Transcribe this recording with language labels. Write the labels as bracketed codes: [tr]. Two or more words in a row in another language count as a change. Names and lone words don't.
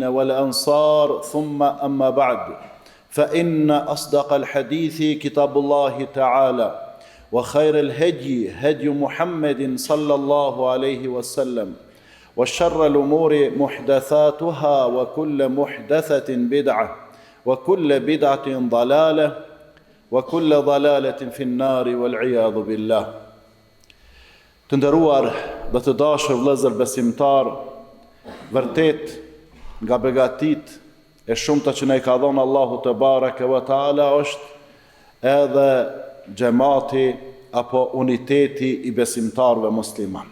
[ar] والأنصار ثم أما بعد فإن أصدق الحديث كتاب الله تعالى وخير الهدي هدي محمد صلى الله عليه وسلم وشر الأمور محدثاتها وكل محدثة بدعة وكل بدعة ضلالة وكل ضلالة في النار والعياذ بالله. [sq] Të nderuar dhe të dashur vëllezër besimtar, vërtet nga begatit e shumta që na i ka dhënë Allahu [ar] تبارك وتعالى [sq] është edhe xhamati apo uniteti i besimtarëve musliman.